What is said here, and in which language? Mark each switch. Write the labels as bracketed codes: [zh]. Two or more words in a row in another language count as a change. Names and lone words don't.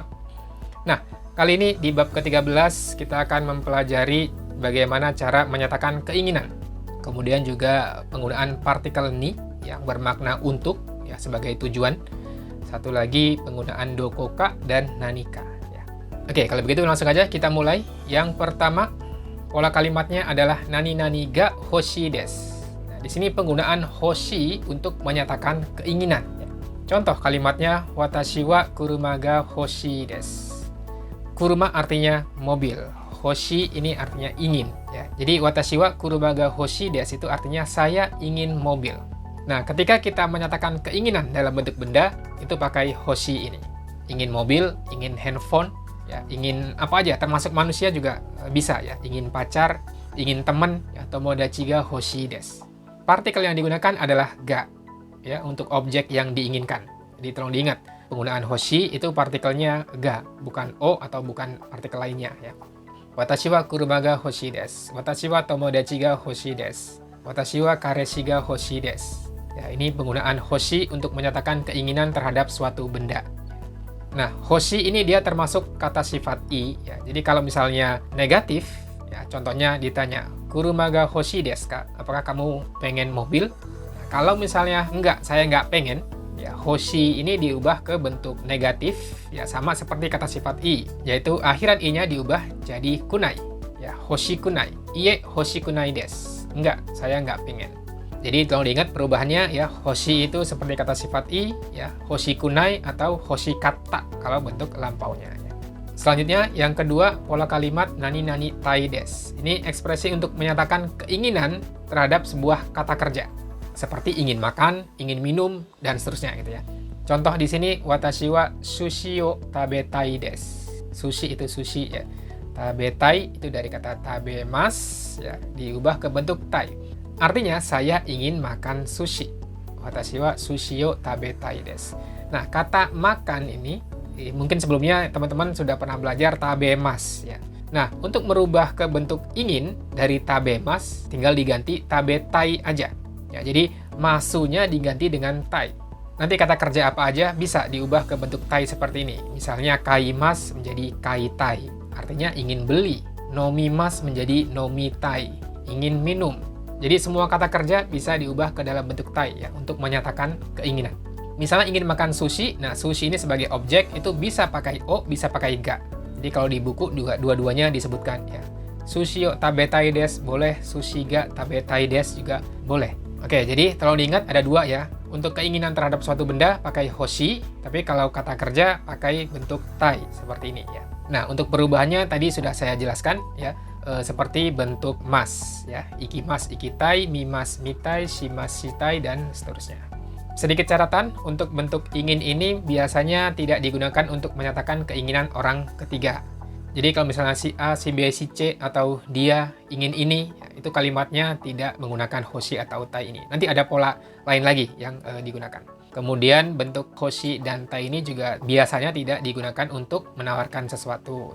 [id] Nah, kali ini di bab ke-13 kita akan mempelajari bagaimana cara menyatakan keinginan. Kemudian juga penggunaan partikel ni yang bermakna untuk ya sebagai tujuan. Satu lagi penggunaan dokoka dan nanika ya. Oke, kalau begitu langsung aja kita mulai. Yang pertama, pola kalimatnya adalah [ja] 何々が欲しいです. [id] Di sini penggunaan hoshi untuk menyatakan keinginan. Contoh kalimatnya, [ja] 私は車が欲しいです. [id] Kuruma artinya mobil, hoshi ini artinya ingin. Ya. Jadi [ja] 私は車が欲しいです [id] itu artinya saya ingin mobil. Nah, ketika kita menyatakan keinginan dalam bentuk benda, itu pakai hoshi ini. Ingin mobil, ingin handphone, ya, ingin apa aja, termasuk manusia juga bisa ya. Ingin pacar, ingin teman, ya, [ja] 友達が欲しいです. [id] Partikel yang digunakan adalah ga ya untuk objek yang diinginkan. Jadi tolong diingat, penggunaan hoshi itu partikelnya ga, bukan o atau bukan partikel lainnya ya. [ja] 私は車が欲しいです。私は友達が欲しいです. 私は彼氏が欲しいです. [id] Ya, ini penggunaan hoshi untuk menyatakan keinginan terhadap suatu benda. Nah, hoshi ini dia termasuk kata sifat i ya. Jadi kalau misalnya negatif ya, contohnya ditanya, [ja] 車が欲しいですか? [id] Apakah kamu pengen mobil? Nah, kalau misalnya enggak, saya enggak pengen, ya hoshi ini diubah ke bentuk negatif, ya sama seperti kata sifat i, yaitu akhiran i-nya diubah jadi kunai. Ya, [ja] 欲しくない. いいえ、欲しくないです. [id] Enggak, saya enggak pengen. Jadi tolong diingat perubahannya ya, hoshi itu seperti kata sifat i, ya [ja] 欲しくない [id] atau [ja] 欲しかった [id] kalau bentuk lampaunya. Selanjutnya, yang kedua, pola kalimat [ja] 何々たいです. [id] Ini ekspresi untuk menyatakan keinginan terhadap sebuah kata kerja. Seperti ingin makan, ingin minum, dan seterusnya gitu ya. Contoh di sini, [ja] 私は寿司を食べたいです. [id] Sushi itu sushi ya. Tabetai itu dari kata tabemasu ya, diubah ke bentuk tai. Artinya, saya ingin makan sushi. [ja] 私は寿司を食べたいです. [id] Nah, kata makan ini mungkin sebelumnya teman-teman sudah pernah belajar tabemas ya. Nah, untuk merubah ke bentuk ingin dari tabemas tinggal diganti tabetai aja. Ya, jadi masunya diganti dengan tai. Nanti kata kerja apa aja bisa diubah ke bentuk tai seperti ini. Misalnya kaimas menjadi kaitai, artinya ingin beli. Nomimas menjadi nomitai, ingin minum. Jadi semua kata kerja bisa diubah ke dalam bentuk tai ya untuk menyatakan keinginan. Misalnya ingin makan sushi, nah sushi ini sebagai objek itu bisa pakai o, bisa pakai ga. Jadi kalau di buku dua-duanya disebutkan ya. [ja] 寿司を食べたいです boleh, 寿司が食べたいです [id] juga boleh. Oke, jadi tolong diingat ada dua ya. Untuk keinginan terhadap suatu benda pakai hoshi, tapi kalau kata kerja pakai bentuk tai seperti ini ya. Nah, untuk perubahannya tadi sudah saya jelaskan ya. Seperti bentuk mas ya. Ikimas, [ja] 行きたい、見ます、見たい、します、したい [id] dan seterusnya. Sedikit catatan, untuk bentuk ingin ini biasanya tidak digunakan untuk menyatakan keinginan orang ketiga. Jadi kalau misalnya si A, si B, si C, atau dia ingin ini, itu kalimatnya tidak menggunakan hoshi atau tai ini. Nanti ada pola lain lagi yang digunakan. Kemudian bentuk hoshi dan tai ini juga biasanya tidak digunakan untuk menawarkan sesuatu.